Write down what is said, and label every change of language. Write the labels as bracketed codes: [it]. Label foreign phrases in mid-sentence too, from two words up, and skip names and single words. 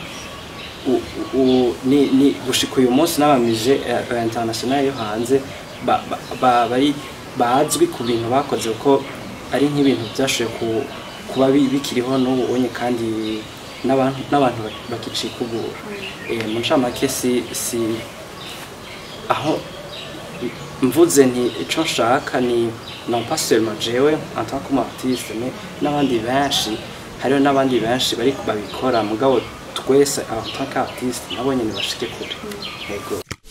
[rn] ni gushika uyu munsi n'abamije international yo hanze bazwi ku bintu bakoze ko ari nk'ibintu byashoboye kuba bikiriho n'ubu onye kandi n'abantu bakicikugura mu ncamake si aho mvuze nti ico nshaka ni [fr] non pas seulement [rn] jewe [fr] en tant qu'artiste mais [rn] n'abandi benshi hariho n'abandi benshi bari babikora mugabo twese [fr] en tant qu'artiste [rn] nabo nyene bashike kure yego